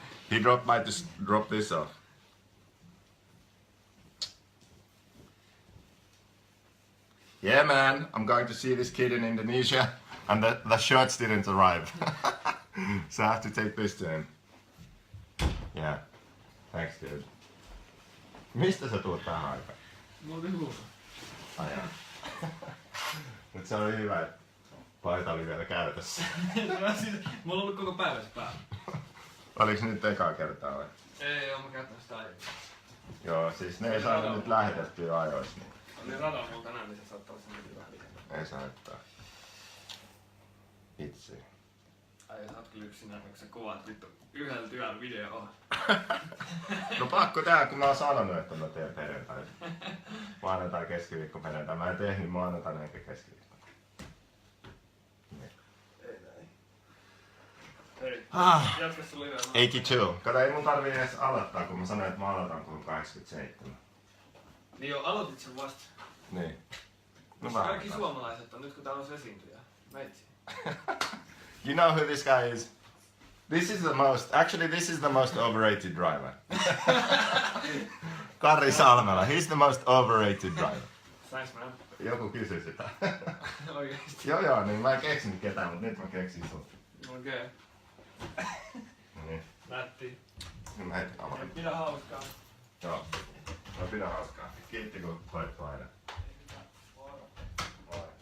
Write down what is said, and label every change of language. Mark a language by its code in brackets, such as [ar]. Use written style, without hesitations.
[en] He dropped by to drop this off. Yeah, man, I'm going to see this kid in Indonesia, and the shirts didn't arrive. So I have to take this to him. Yeah, thanks, dude. [fi] Mistä sä tuut tähän aikaan? Mä olin luussa. Ajaa. Mut se oli hyvä, että paita oli vielä käytössä. Mulla on ollut koko päivässä päällä. Oliks nyt ekaa kertaa vai? Ei oo, mä käytän sitä aiemmin. Joo, siis ne ei saanut nyt lähetettyä ajoissa. Niin. Oli radalla mulla tänään, niin se saattaa olla semmoinen vähän liikaa. Ei saa haittaa. Itse. Ai sä oot kyllä yksinään, kun sä kuvaat vittu yhdellä työllä videoa. No pakko tää, kun mä oon sanonut, että mä teen perjantai. Maanantai, keskiviikko, perjantai. Mä en tehnyt maanantaina eikä keskiviikko. Ei näin. Hei, jatka sun liveä. 82. Kato, ei mun tarvii edes aloittaa, kun mä sanoin, että mä aloitan kun 87. Niin joo, aloitit sen vasta. Niin. No Kaikki suomalaiset on nyt kun täällä on esiintyjä. Meitsi. [en] You know who this guy is? This is the most overrated driver. Karri Salmela, he's the most overrated driver. Thanks man. [fi] Joku kysyi sitä. Oikeesti. Joo, niin mä en keksinyt ketään, mutta nyt mä keksin sut. Okei. Niin. Nätti. Mä heti avaan. Pidä hauskaa. Joo. Mä pidän hauskaa. Kiitti kun toit aina. Moi.